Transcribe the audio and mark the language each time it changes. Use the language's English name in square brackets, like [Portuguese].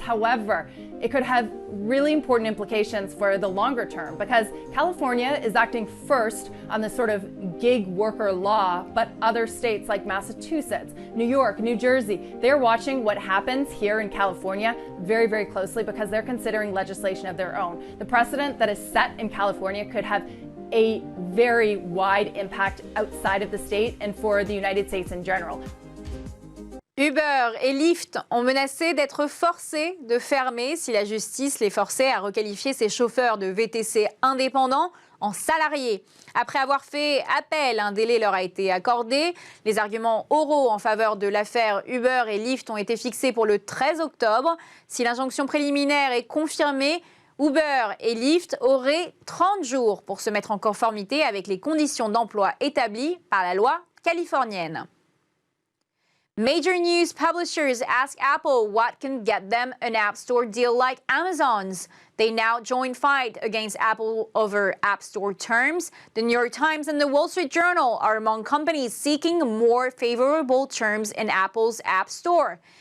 [English] However, it could have really important implications for the longer term because California is acting first on this sort of gig worker law, but other states like Massachusetts, New York, New Jersey, they're watching what happens here in California very, very closely because they're considering legislation of their own. The precedent that is set in California could have a very wide impact outside of the state and for the United States in general. [French] Uber et Lyft ont menacé d'être forcés de fermer si la justice les forçait à requalifier ces chauffeurs de VTC indépendants en salariés. Après avoir fait appel, un délai leur a été accordé. Les arguments oraux en faveur de l'affaire Uber et Lyft ont été fixés pour le 13 octobre. Si l'injonction préliminaire est confirmée, Uber et Lyft auraient 30 jours pour se mettre en conformité avec les conditions d'emploi établies par la loi californienne. [English] Major news publishers ask Apple what can get them an App Store deal like Amazon's. They now join fight against Apple over App Store terms. The New York Times and the Wall Street Journal are among companies seeking more favorable terms in Apple's App Store.